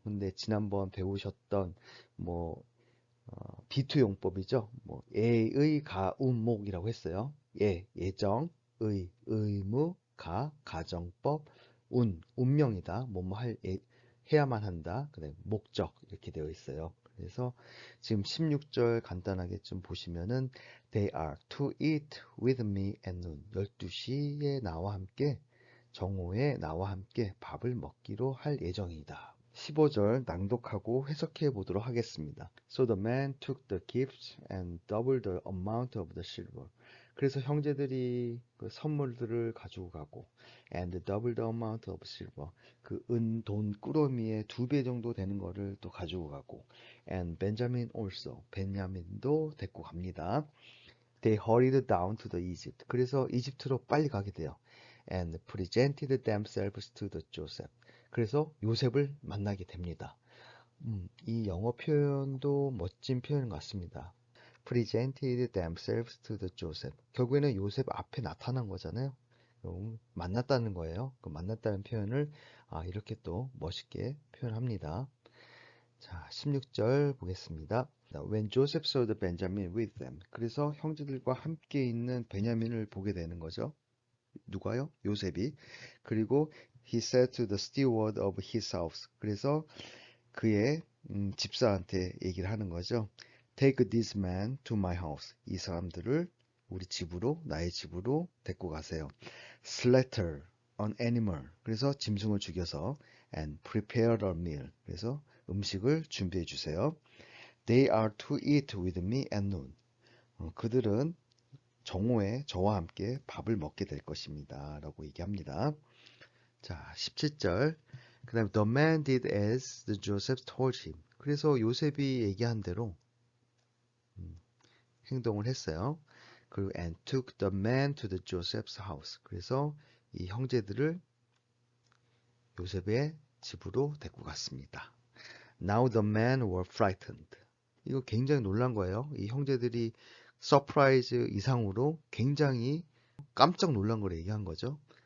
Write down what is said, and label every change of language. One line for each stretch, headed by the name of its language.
Korean: 근데 지난번 배우셨던 뭐 비투용법이죠. 예의, 가, 운, 목이라고 했어요. 예, 예정, 의, 의무, 가, 가정법, 운명이다. 해야만 한다. 그다음에 목적 이렇게 되어 있어요. 그래서 지금 16절 간단하게 좀 보시면은
English: They are to eat with me at noon.
Korean: 12시에 나와 함께 정오에 나와 함께 밥을 먹기로 할 예정이다. 15절 낭독하고 해석해 보도록 하겠습니다.
English: So the man took the gifts and doubled the amount of the silver.
Korean: 그래서 형제들이 그 선물들을 가지고 가고
English: and double the amount of silver.
Korean: 그 돈 꾸러미의 2배 정도 되는 거를 또 가지고 가고
English: and Benjamin also.
Korean: 벤야민도 데리고 갑니다.
English: They hurried down to the Egypt.
Korean: 그래서 이집트로 빨리 가게 돼요.
English: And presented themselves to the Joseph.
Korean: 그래서 요셉을 만나게 됩니다. 이 영어 표현도 멋진 표현 같습니다.
English: Presented themselves to the Joseph.
Korean: 결국에는 요셉 앞에 나타난 거잖아요. 만났다는 거예요. 그 만났다는 표현을 이렇게 또 멋있게 표현합니다. 자, 16절 보겠습니다.
English: When Joseph saw the Benjamin with them.
Korean: 그래서 형제들과 함께 있는 베냐민을 보게 되는 거죠. 누가요? 요셉이. 그리고
English: he said to the steward of his house.
Korean: 그래서 그의 집사한테 얘기를 하는 거죠.
English: Take this man to my house.
Korean: 이 사람들을 우리 집으로, 나의 집으로 데리고 가세요.
English: Slaughter an animal.
Korean: 그래서 짐승을 죽여서
English: and prepare a meal.
Korean: 그래서 음식을 준비해 주세요.
English: They are to eat with me at noon.
Korean: 그들은 정오에 저와 함께 밥을 먹게 될 것입니다. 라고 얘기합니다. 자, 17절. 그 다음에
English: The man did as the Joseph told him.
Korean: 그래서 요셉이 얘기한 대로 행동을 했어요. 그리고
English: and took the man to the Joseph's house.
Korean: 그래서 이 형제들을 요셉의 집으로 데리고 갔습니다.
English: Now the men were frightened.
Korean: 이거 굉장히 놀란 거예요. 이 형제들이 서프라이즈 이상으로 굉장히 깜짝 놀란 걸 얘기한 거죠.